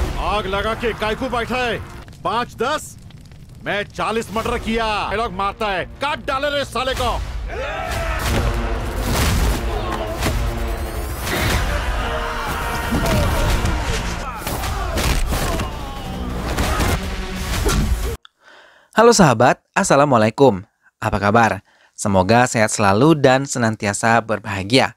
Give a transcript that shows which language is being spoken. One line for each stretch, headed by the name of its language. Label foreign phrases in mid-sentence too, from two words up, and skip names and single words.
Hindi: आग लगा के काय को बैठा है? 5-10 मैं 40 मर्डर किया। ये लोग मारता है, काट डाले रे साले को।
Indonesian: Halo sahabat, Assalamualaikum. Apa kabar? Semoga sehat selalu dan senantiasa berbahagia.